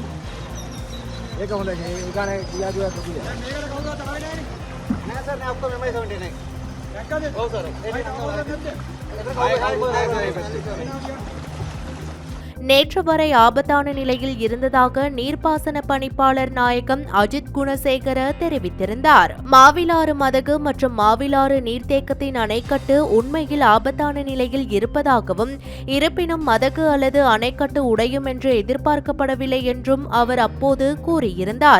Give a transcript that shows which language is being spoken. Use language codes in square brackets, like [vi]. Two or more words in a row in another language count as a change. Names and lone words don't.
[si] ඒක හොඳයි. ඒ ගානේ කියා දුවා කොටිද. මේකට කවුරුත් ආවේ නැහැ නේ. නෑ සර් නෑ ඔක්කොම MI 79. දැක්කද? ඔව් සර්. [ta] நேற்று வரை ஆபத்தான நிலையில் இருந்ததாக நீர்ப்பாசன பணிப்பாளர் நாயகம் அஜித் குணசேகர தெரிவித்திருந்தார். மாவிலாறு மதகு மற்றும் மாவிலாறு நீர்த்தேக்கத்தின் அணைக்கட்டு உண்மையில் ஆபத்தான நிலையில் இருப்பதாகவும், இருப்பினும் மதகு அல்லது அணைக்கட்டு உடையும் என்று எதிர்பார்க்கப்படவில்லை என்றும் அவர் அப்போது கூறியிருந்தார்.